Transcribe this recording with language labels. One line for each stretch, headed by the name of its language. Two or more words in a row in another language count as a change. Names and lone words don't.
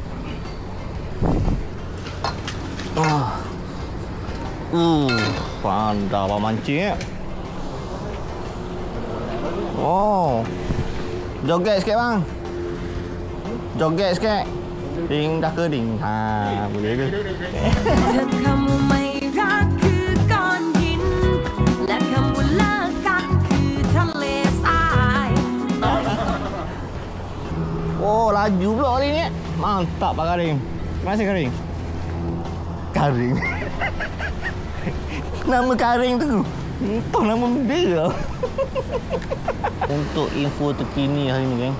Malay: Pandai abang mancing. Oh. Joget sikit bang. Joget sikit. Ding dah kering. Boleh ke?
Thai: เธอคำว่าไม่รักคือก้อนหินและคำว่าเลิกกันคือทะเลทราย
Malay: Oh, laju pula kali ni. Mantap Pak Karim. Terima kasih Karim. Karim. Nama Karim tu. Entah nama benda. Untuk info terkini hari ni geng.